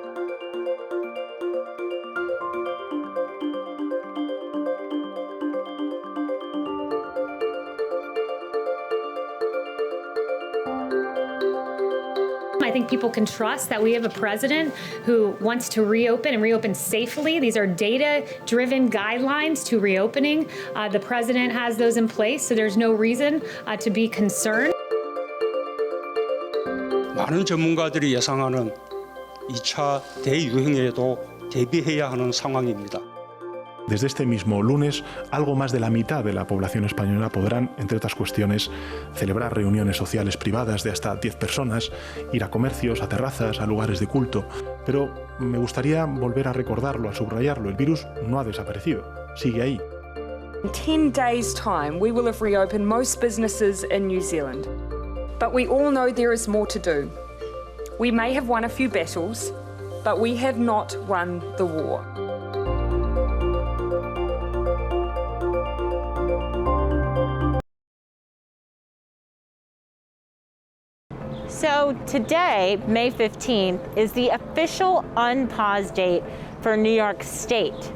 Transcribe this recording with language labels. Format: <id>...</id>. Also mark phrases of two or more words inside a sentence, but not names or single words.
<en>I think people can trust that we have a president who wants to reopen and reopen safely. These are data-driven guidelines to reopening. The president has those in place, so there's no reason to be concerned.</en> <ko>많은 전문가들이 예상하는 2차 대유행에도 대비해야 하는 상황입니다.</ko> <es>Desde este mismo lunes, algo más de la mitad de la población española podrán, entre otras cuestiones, celebrar reuniones sociales privadas de hasta 10 personas, ir a comercios, a terrazas, a lugares de culto. Pero me gustaría volver a recordarlo, a subrayarlo. El virus no ha desaparecido, sigue ahí.</es> <en>In 10 days' time, we will have reopened most businesses in New Zealand. But we all know there is more to do. We may have won a few battles, but we have not won the war. So today, May 15th, is the official unpause date for New York State.</en>